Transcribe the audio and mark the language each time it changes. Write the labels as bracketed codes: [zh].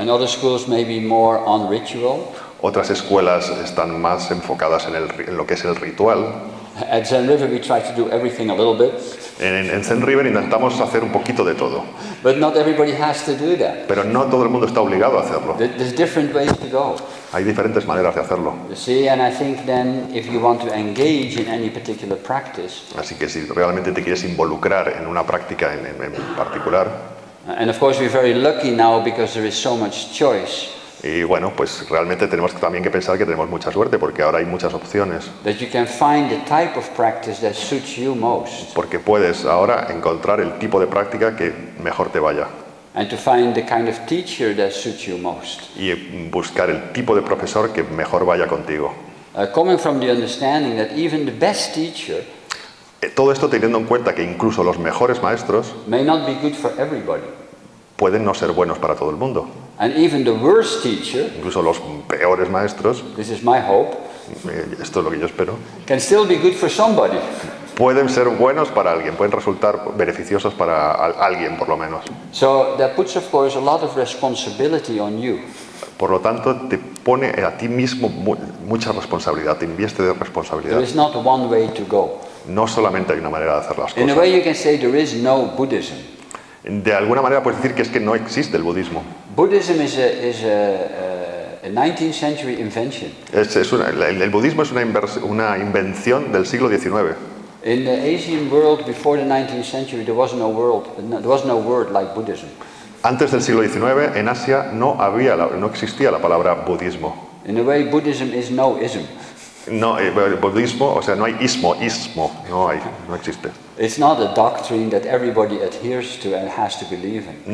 [en] And other schools may be more on ritual. [es] Otras escuelas están más enfocadas en lo que es el ritual. [en] At Zen River we try to do everything a little bit. [es] En Zen River intentamos hacer un poquito de todo. [en] But not everybody has to do that. [es] Pero no todo el mundo está obligado a hacerlo. [en] There's different ways to go. [es] Hay diferentes maneras de hacerlo. [en] You see, and I think then if you want to engage in any particular practice, [es] Así que si realmente te quieres involucrar en una práctica en particular, [en] and of course we're very lucky now because there is so much choice, [es] y bueno, pues realmente tenemos también que pensar que tenemos mucha suerte porque ahora hay muchas opciones. [en] that you can find the type of practice that suits you most, [es] Porque puedes ahora encontrar el tipo de práctica que mejor te vaya [en] and to find the kind of teacher that suits you most. [es] y buscar el tipo de profesor que mejor vaya contigo. [en] Coming from the understanding that even the best teacher [es] Todo esto teniendo en cuenta que incluso los mejores maestros [en] may not be good for everybody, [es] pueden no ser buenos para todo el mundo. [en] and even the worst teacher, [es] Incluso los peores maestros, [en] this is my hope, [es] esto es lo que yo espero, [en] can still be good for somebody. [es] pueden ser buenos para alguien, pueden resultar beneficiosos para alguien por lo menos. [en] So that puts of course a lot of responsibility on you. [es] Por lo tanto, te pone a ti mismo mucha responsabilidad, te invierte de [en] There [es] responsabilidad. [en] is not one way to go. [es] No solamente hay una manera de hacer las [en] In a [es] cosas. [en] way you can say there is no Buddhism. [es] De alguna manera puedes decir que es que no existe el budismo. [en] Buddhism is a 19th century invention. [es] El budismo es una invención del siglo XIX. [en] In the Asian world before the 19th century there was no word like Buddhism. [es] Antes del siglo XIX, en Asia no existía la palabra budismo. [en] In a way Buddhism is no ism. [es] No, budismo, o sea, no hay ismo, no existe. [en] It's not a doctrine that everybody adheres to and has to believe in.